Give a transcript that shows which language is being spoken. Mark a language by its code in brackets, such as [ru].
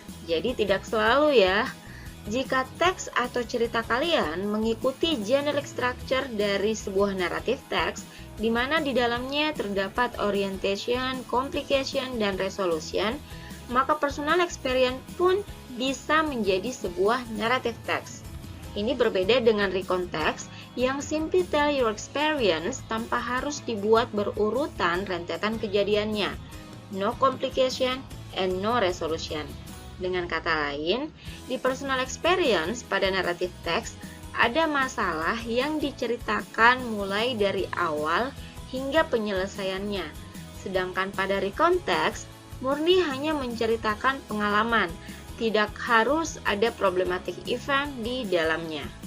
[id] Jadi tidak selalu ya. Jika teks atau cerita kalian mengikuti generic structure dari sebuah narrative text, di mana di dalamnya terdapat orientation, complication, dan resolution, maka personal experience pun bisa menjadi sebuah narrative text. Ini berbeda dengan recount text yang [en] simply tell your experience [id] tanpa harus dibuat berurutan rentetan kejadiannya. [en] No complication and no resolution. [id] Dengan kata lain, di personal experience pada narrative text ada masalah yang diceritakan mulai dari awal hingga penyelesaiannya. Sedangkan pada recount text, murni hanya menceritakan pengalaman, tidak harus ada problematic event di dalamnya.